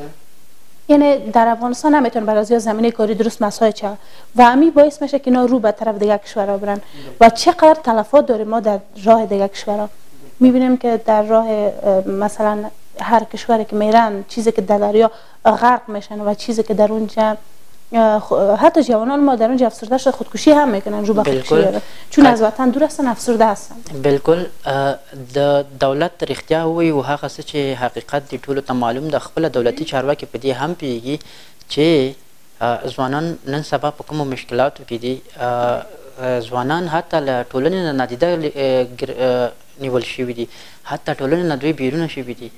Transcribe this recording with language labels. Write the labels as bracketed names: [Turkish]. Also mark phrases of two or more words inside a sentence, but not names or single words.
[Persian] یعنی در افغانستان نمیتون برای زمینه کاری درست مساعد شه و همین باعث میشه که اینا رو به طرف دیگه کشورها برن و چقدر تلفات داریم ما در راه دیگه کشورها. میبینیم که در راه مثلا هر کشوری که میرن چیزی که در دریا غرق میشن و چیزی که در اونجا حتی جوانان ما در اونجا افسرده شده خودکشی هم میکنن رو به خودکشی چون از وطن دور هستن افسرده هستن. [Pashto] بالکل د دولت رښتیا وایي او هغه څه چې حقیقت دی ټولو ته معلوم ده. خپله دولتي چارواکي په دې هم پوهېږي چې ځوانان نن سبا په کومو مشکلاتو کې دي. ځوانان حتی له ټولنې نه نادیده نیول شوي دي، حتی ټولنې نه دوی بیرونه شوي دي.